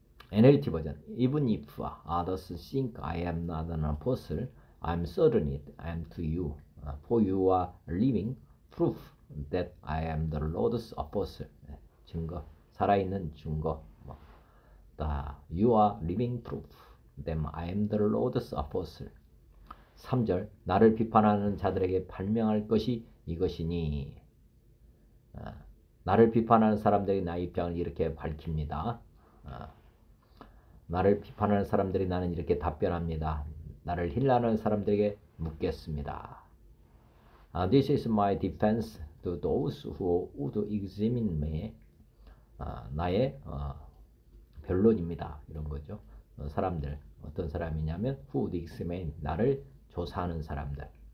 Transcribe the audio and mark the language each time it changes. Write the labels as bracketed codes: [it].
[en] NLT 버전 Even if others think I am not an apostle, I'm certain I am to you. For you are living proof that I am the Lord's apostle. [ko] 증거, 살아있는 증거. [en] You are living proof that I am the Lord's apostle. [ko] 3절 나를 비판하는 자들에게 발명할 것이 이것이니. 나를 비판하는 사람들이 나의 입장을 이렇게 밝힙니다. 나를 비판하는 사람들이 나는 이렇게 답변합니다. 나를 힐라는 사람들에게 묻겠습니다. [en] This is my defense to those who would examine me. [ko] 나의 변론입니다. 이런 거죠. 사람들 어떤 사람이냐면 [en] who would examine [ko] 나를 조사하는 사람들.